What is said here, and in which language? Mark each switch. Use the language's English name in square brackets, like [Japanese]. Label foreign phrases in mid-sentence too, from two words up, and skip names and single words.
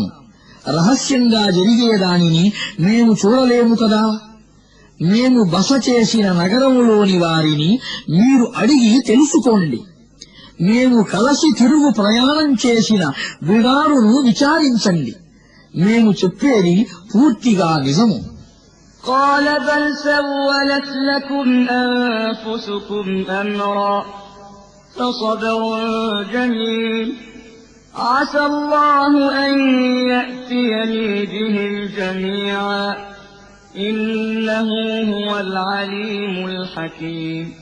[Telugu] రహస్యంగా జరిగేదానిని మేము చూడలేము కదా. మేము బస చేసిన నగరంలోని వారిని మీరు అడిగి తెలుసుకోండి. మేము కలసి తిరుగు ప్రయాణం చేసిన బిడారును విచారించండి. మేము చెప్పేది పూర్తిగా నిజము. [Arabic] قال بل سولت لكم أنفسكم أمرا فصبر جميل عسى الله أن يأتيني بهم جميعا إنه هو العليم الحكيم